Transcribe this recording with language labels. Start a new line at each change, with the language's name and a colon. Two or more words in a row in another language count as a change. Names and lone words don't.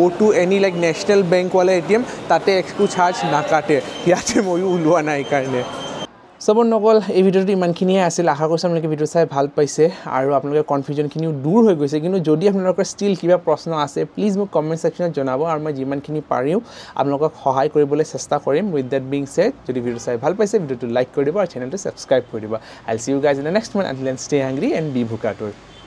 English: to any like national bank
Assamese: वाला ATM তাতে একো চাৰ্জ নাকাটে ইয়াতে মই ওলোৱা নাই কাৰণে সব নকল এই ভিডিওটো ইমানখিনিয়ে আছিল আশা কৰিছোঁ আপোনালোকে ভিডিও চাই ভাল পাইছে আৰু আপোনালোকৰ কনফিউজনখিনিও দূৰ হৈ গৈছে কিন্তু যদি আপোনালোকৰ ষ্টিল কিবা প্ৰশ্ন আছে প্লিজ মোক
English: comment sectionত
Assamese: জনাব আৰু মই যিমানখিনি পাৰিও আপোনালোকক সহায় কৰিবলৈ চেষ্টা কৰিম
English: with that being said
Assamese: যদি ভিডিও চাই ভাল পাইছে ভিডিওটো লাইক কৰি দিব আৰু চেনেলটো ছাবস্ক্ৰাইব কৰি দিব
English: I will see you guys in the next one until then stay hungry and be vocator